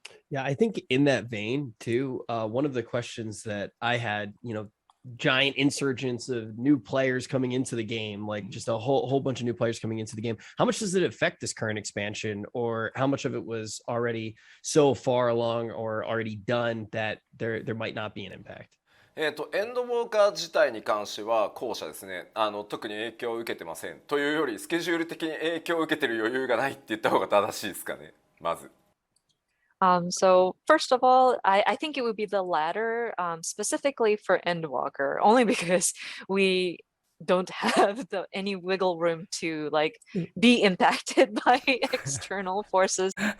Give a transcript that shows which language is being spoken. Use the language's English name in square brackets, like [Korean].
[English] Yeah, I think in that vein too, one of the questions that I had, giant insurgents of new players coming into the game, like just a whole bunch of new players coming into the game. How much does it affect this current expansion, or how much of it was already so far along or already done that there might not be an impact? [Japanese] エンドウォーカー自体に関しては後者ですね。特に影響を受けてません。というよりスケジュール的に影響を受けてる余裕がないって言った方が正しいですかね。まず。 [English] So first of all, I think it would be the latter, specifically for Endwalker, only because we don't have any wiggle room to like be impacted by external forces